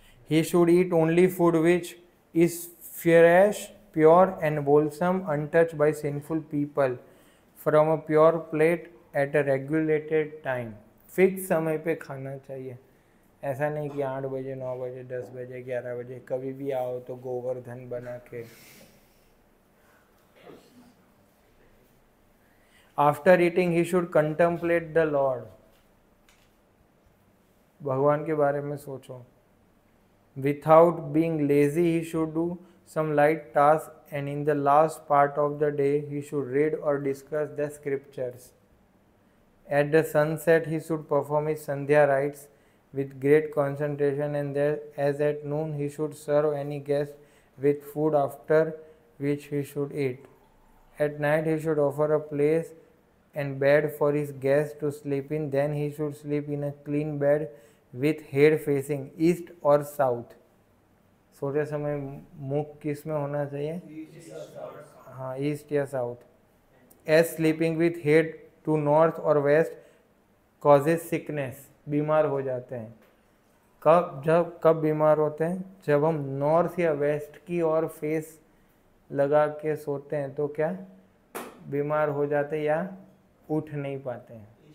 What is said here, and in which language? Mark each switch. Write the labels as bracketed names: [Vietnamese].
[English] He should eat only food which is fresh, pure and wholesome, untouched by sinful people, from a pure plate at a regulated time. [Hindi] Fix समय पे खाना चाहिए, ऐसा नहीं कि 8 बजे 9 बजे 10 बजे 11 बजे कभी भी आओ तो गोवर्धन बना के। [English] After eating he should contemplate the Lord. [Hindi] भगवान के बारे में सोचो। [English] Without being lazy, he should do some light task, and in the last part of the day, he should read or discuss the scriptures. At the sunset, he should perform his Sandhya rites with great concentration, and as at noon, he should serve any guest with food, after which he should eat. At night, he should offer a place and bed for his guests to sleep in. Then he should sleep in a clean bed with head facing east और south. [Hindi] सोते समय मुख किस में होना चाहिए? हाँ, east या south. [English] as sleeping with head to north और west causes sickness, [Hindi] बीमार हो जाते हैं। कब बीमार होते हैं? जब हम नॉर्थ या वेस्ट की ओर फेस लगा के सोते हैं तो क्या बीमार हो जाते हैं या उठ नहीं पाते हैं।